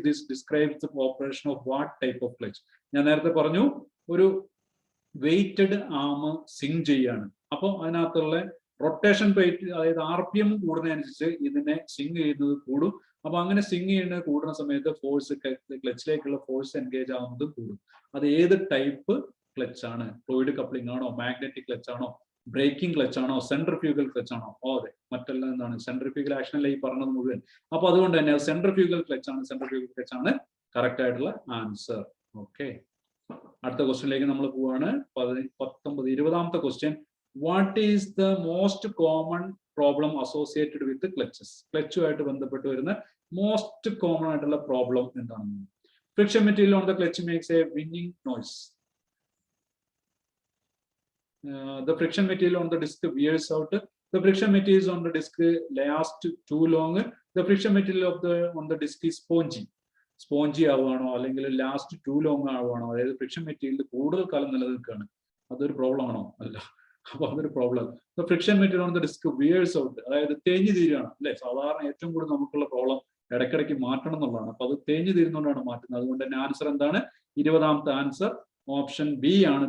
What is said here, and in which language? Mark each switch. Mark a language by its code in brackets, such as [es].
[en] This describes the operation of what type of clutch? [ml] ഞാൻ നേരത്തെ പറഞ്ഞു ഒരു വെയിറ്റഡ് ആം സിങ്ക് ചെയ്യാണ്. അപ്പോൾ അതിനകത്തുള്ള റൊട്ടേഷൻ റേറ്റ്, അതായത് RPM കൂടുന്നതനുസരിച്ച് ഇതിനെ സിങ്ക് ചെയ്യുന്നത് കൂടും. അപ്പൊ അങ്ങനെ സിങ്ക് ചെയ്യുന്നത് കൂടുന്ന സമയത്ത് ഫോഴ്സ്, ക്ലച്ചിലേക്കുള്ള ഫോഴ്സ് എൻഗേജ് ആവുന്നത് കൂടും. അത് ഏത് ടൈപ്പ് ക്ലച്ച് ആണ്? ഫ്ലൂയിഡ് കപ്ലിംഗ് ആണോ, മാഗ്നറ്റിക് ക്ലച്ച് ആണോ, ബ്രേക്കിംഗ് ക്ലച്ച് ആണോ, സെൻട്രിഫ്യൂഗൽ ക്ലച്ച് ആണോ? ഓ അതെ, മറ്റെല്ലാം എന്താണ് സെൻട്രിഫ്യൂഗൽ ആക്ഷൻ അല്ല ഈ പറഞ്ഞത് മുഴുവൻ. അപ്പൊ അതുകൊണ്ട് തന്നെ സെൻട്രിഫ്യൂഗൽ ക്ലച്ച് ആണ്, സെൻട്രിഫ്യൂഗൽ ക്ലച്ച് ആണ് കറക്റ്റ് ആയിട്ടുള്ള ആൻസർ. ഓക്കെ, അടുത്ത ക്വസ്റ്റ്യനിലേക്ക് നമ്മൾ പോവാണ്. 20ാമത്തെ question, [en] What is the most common problem associated with clutches? [ml] ക്ലച്ചുമായിട്ട് ബന്ധപ്പെട്ട് വരുന്ന മോസ്റ്റ് കോമൺ ആയിട്ടുള്ള പ്രോബ്ലം എന്താണ്? [en] Friction material on the clutch makes a winning noise. The friction material on the disc wears out. The friction material on the disc lasts too long. The friction material on the disc is spongy [ml] ആവുകയാണോ അല്ലെങ്കിൽ [en] Last too long ആവുകയാണോ? [ml] അതായത് friction material കൂടുതൽ കാലം നിലനിൽക്കുകയാണ്, അതൊരു problem ആണോ? അല്ല, അപ്പൊ അതൊരു problem. [en] friction material on the disc wears out, [ml] അതായത് തേഞ്ഞു തീരുകയാണ് അല്ലെ? സാധാരണ ഏറ്റവും കൂടുതൽ നമുക്കുള്ള പ്രോബ്ലം ഇടയ്ക്കിടയ്ക്ക് മാറ്റണം എന്നുള്ളതാണ്. അപ്പൊ അത് തേഞ്ഞു തീരുന്നതുകൊണ്ടാണ് മാറ്റുന്നത്. അതുകൊണ്ട് തന്നെ ആൻസർ എന്താണ്? 20ാമത്തെ ആൻസർ ഓപ്ഷൻ ബി ആണ്.